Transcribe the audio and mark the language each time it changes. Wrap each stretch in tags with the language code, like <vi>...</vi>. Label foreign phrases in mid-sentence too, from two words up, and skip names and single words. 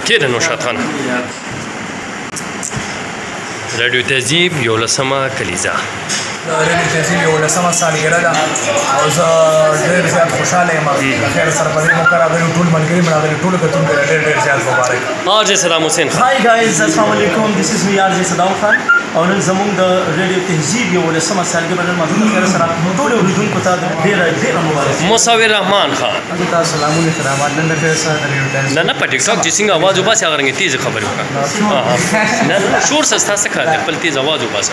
<ps>کېده نوشاد خان. رادیو تهذیب 11مه کلیزه د رادیو تهذیب 11مه سالګرده ده او زه ډېر زیات خوشاله یم. د خیر سره په دې موقع راغلي ټول ملګري مې راغلي، ټولو کتونکو ته ډېر زیات مبارک. آرجے صدام حسین خان.</ps> <en>hi guys</en> <ar>السلام علیکم،</ar> <en>this is me RJ</en> <ps>صدام خان او نن زموږ د رادیو تهذیب 11مه سالګرده نن مازدیګر د خیر سره ټولو اوریدونکو ته ډېره مبارک. مصور رحمان خان. تاسو سلامونه خدمات نن د خیر سره د رادیو تهذیب نه په ټیک ټاک چې څنګه आवाज وباسي هغه رنګ تیز خبرې وکړه. نه شور سستا څه کار دی، خپل تیز आवाज وباسه.</ps>